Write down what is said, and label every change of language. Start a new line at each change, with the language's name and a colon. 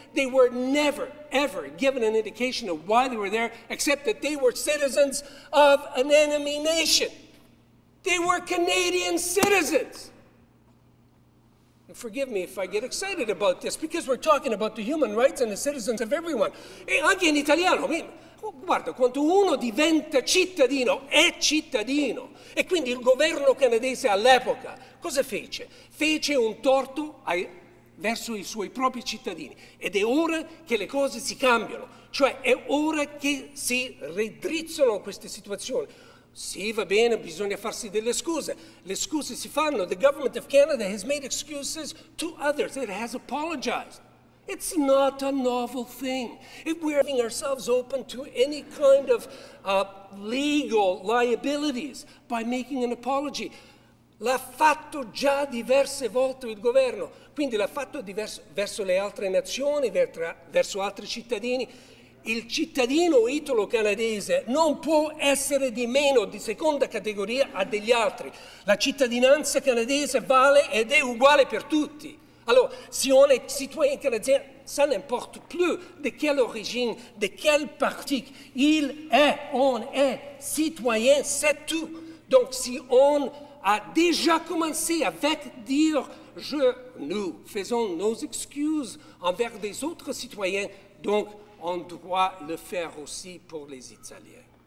English: They were never, ever given an indication of why they were there, except that they were citizens of an enemy nation. They were Canadian citizens. And forgive me if I get excited about this, because we're talking about the human rights and the citizens of everyone.
Italian: E anche in italiano, guarda, quando uno diventa cittadino, è cittadino. E quindi il governo canadese all'epoca cosa fece? Fece un torto verso i suoi propri cittadini. Ed è ora che le cose si cambiano. Cioè è ora che si raddrizzano queste situazioni. Sì, va bene, bisogna farsi delle scuse. Le scuse si fanno.
English: The government of Canada has made excuses to others. It has apologized. It's not a novel thing. If we're leaving ourselves open to any kind of legal liabilities by making an apology.
Italian: L'ha fatto già diverse volte il governo, quindi l'ha fatto verso le altre nazioni, verso altri cittadini. Il cittadino italo-canadese non può essere di meno, di seconda categoria a degli altri. La cittadinanza canadese vale ed è uguale per tutti.
French: Alors, si on est citoyen canadien, ça n'importe plus de quelle origine, de quel parti. On est citoyen, c'est tout. Donc, si on a déjà commencé avec dire nous faisons nos excuses envers des autres citoyens, donc on doit le faire aussi pour les Italiens.